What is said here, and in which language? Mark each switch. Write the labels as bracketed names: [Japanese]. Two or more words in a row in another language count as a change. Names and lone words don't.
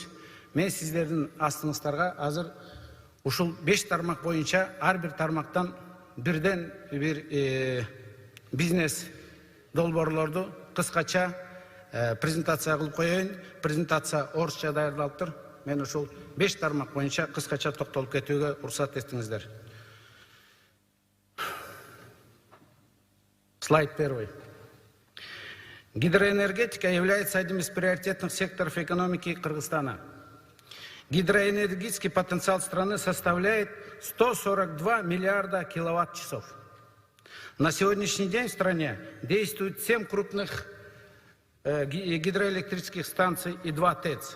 [Kyrgyz] Мен сиздердин астыңыздарга азыр ушул 5 тармак боюнча ар бир тармактан бирден бир бизнес долбоорлорду кыскача презентация кылып коеюн. Презентация орусча даярдалыптыр. Мен ушул 5 тармак боюнча кыскача токтолуп кетүүгө уруксат этиңиздер. [Russian] Слайд 1. Гидроэнергетика является одним из приоритетных секторов экономики Кыргызстана. Гидроэнергетический потенциал страны составляет 142 миллиарда киловатт-часов. На сегодняшний день в стране действует 7 крупных гидроэлектрических станций и 2 ТЭЦ.